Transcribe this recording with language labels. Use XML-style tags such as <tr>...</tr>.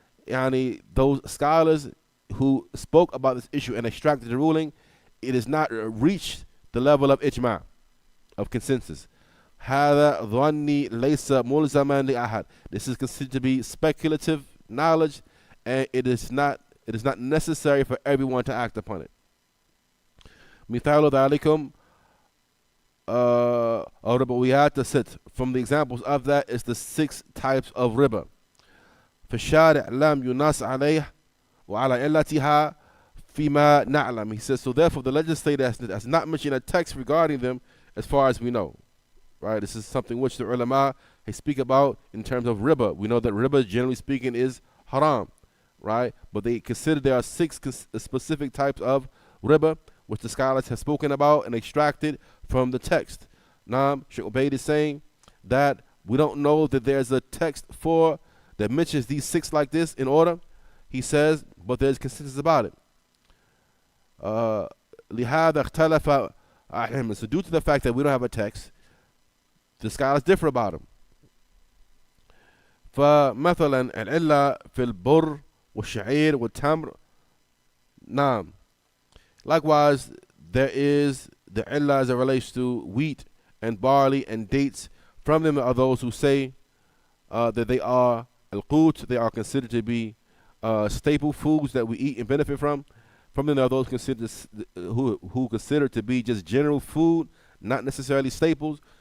<en>those scholars who spoke about this issue and extracted the ruling, it has not reached the level of ijma, of consensus.</en> <ar>هذا ظني ليس ملزما لأحد.</ar> <en>This is considered to be speculative knowledge, and it is not necessary for everyone to act upon it.</en> <ar>مثال ذلكم الربويات الست.</ar> <en>From the examples of that is the 6 types of riba.</en> <ar>فالشارع لم ينص عليه وعلى علتها فيما نعلم.</ar> <en>He says, so therefore the legislator has not mentioned a text regarding them as far as we know. Right? This is something which the ulama, they speak about in terms of riba. We know that riba, generally speaking, is haram. Right? But they consider there are 6 specific types of riba, which the scholars have spoken about and extracted from the text. Now, Sheikh Ubaid is saying that we don't know that there's a text that mentions these 6 like this in order. He says, but there's consensus about it.</en> <ar>لهذا اختلف أهل.</ar> <en>So due to the fact that we don't have a text, the scholars differ about them.</en> <ar>فمثلا العلة في البر والشعير والتمر. نعم.</ar> <en>Likewise, there is the illah as it relates to wheat and barley and dates. From them are those who say that they are al-qut, they are considered to be staple foods that we eat and benefit from. From them are those who consider to be just general food, not necessarily staples.</en>